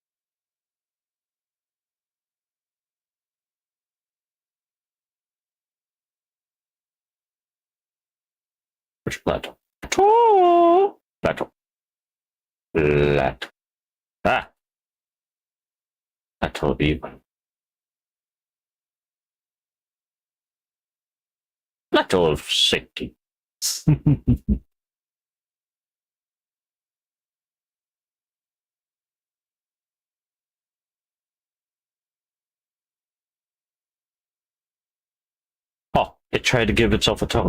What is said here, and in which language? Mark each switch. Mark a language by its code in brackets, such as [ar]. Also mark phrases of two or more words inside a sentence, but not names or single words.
[en] Which plateau? Plateau. Plateau. Plateau. Ah. Plateau view. Plateau of safety. Oh, it tried to give itself a tongue.